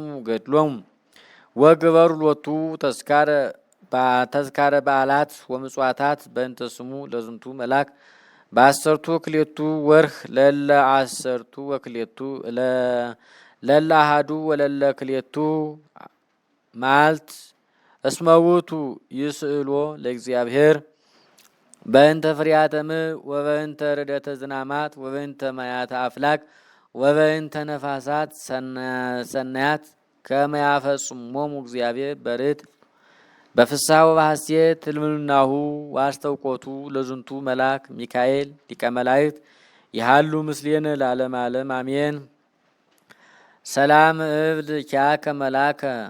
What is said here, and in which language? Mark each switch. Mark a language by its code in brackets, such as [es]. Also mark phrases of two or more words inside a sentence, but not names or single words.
[gez] ገድሎሙ ወግበሩ ሎቱ ተስካረ በዓላት ወምጽዋታት በእንተ ስሙ ለዝንቱ መልአክ በአሰርቱ ክሌቱ ወርህ ለለ አሰርቱ ወክሌቱ ለለ አሐዱ ወለለ ክሌቱ ማልት እስመ ውእቱ ይስእሎ ለእግዚአብሔር በእንተ ፍሬያተ ምድር ወበእንተ ርደተ ዝናማት ወበእንተ ማያተ አፍላክ ወበእንተ ነፋሳት ሰናያት ከመ ያፈጽሞሙ እግዚአብሔር በርት በፍስሐ ወበሐሴት ትልምልናሁ ዋስተውቆቱ ለዝንቱ መልአክ ሚካኤል ሊቀ መላእክት ይሃሉ ምስሌነ ለዓለመ ዓለም አሜን። ሰላም እብል ኪያከ መልአከ